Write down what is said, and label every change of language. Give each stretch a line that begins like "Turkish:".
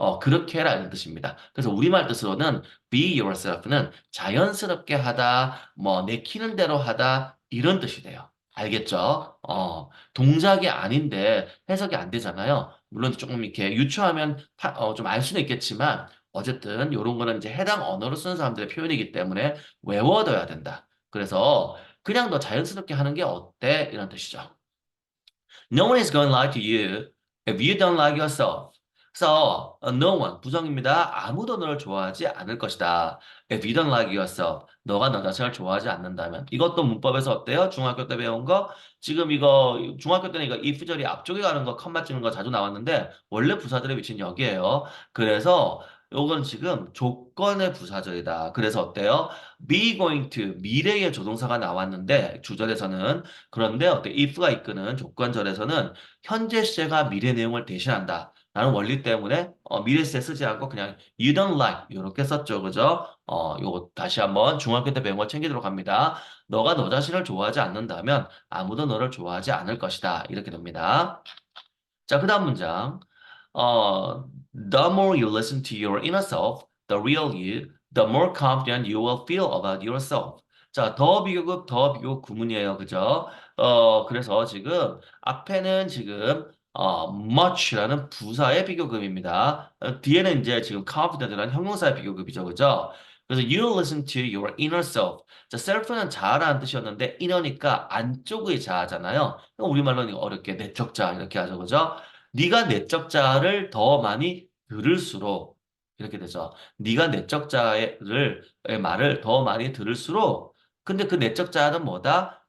Korean: 그렇게 해라 이런 뜻입니다. 그래서 우리말 뜻으로는
English: be yourself
Korean: 는 자연스럽게 하다 뭐 내키는 대로 하다 이런 뜻이 돼요. 알겠죠? 동작이 아닌데 해석이 안 되잖아요. 물론 조금 이렇게 유추하면 좀 알 수는 있겠지만 어쨌든 이런 거는 이제 해당 언어로 쓰는 사람들의 표현이기 때문에 외워둬야 된다. 그래서 그냥 너 자연스럽게 하는 게 어때? 이런 뜻이죠.
English: No one is going to lie to you if you don't like yourself.
Korean: 그래서
English: no one
Korean: 부정입니다. 아무도 너를 좋아하지 않을 것이다.
English: If you don't like yourself.
Korean: 너가 너 자신을 좋아하지 않는다면. 이것도 문법에서 어때요? 중학교 때 배운 거? 지금 이거 중학교 때는 이거 if절이 앞쪽에 가는 거 컴마 찍는 거 자주 나왔는데 원래 부사절의 위치는 여기예요. 그래서 요건 지금 조건의 부사절이다. 그래서 어때요? be going to 미래의 조동사가 나왔는데 주절에서는 그런데 어때? if가 이끄는 조건절에서는 현재 시제가 미래 내용을 대신한다. 라는 원리 때문에 미래 시제 쓰지 않고 그냥
English: you don't like
Korean: 이렇게 썼죠. 그죠? 요거 다시 한번 중학교 때 배운 거 챙기도록 합니다. 너가 너 자신을 좋아하지 않는다면 아무도 너를 좋아하지 않을 것이다. 이렇게 됩니다. 자, 그 다음 문장.
English: The more you listen to your inner self, the real you, the more confident you will feel about yourself.
Korean: 자, 더 비교급, 더 비교급 구문이에요. 그죠? 그래서 지금 앞에는 지금 much라는 부사의 비교급입니다. 뒤에는 이제 지금 confident라는 형용사의 비교급이죠. 그죠? 그래서
English: you listen to your inner self.
Korean: 자, self는 자아라는 뜻이었는데 inner니까 안쪽의 자아잖아요. 우리말로는 어렵게 내적 자아 이렇게 하죠. 그죠? 네가 내적 자아를 더 많이 들을수록 이렇게 되죠. 네가 내적 자아의 말을 더 많이 들을수록 근데 그 내적 자아는 뭐다?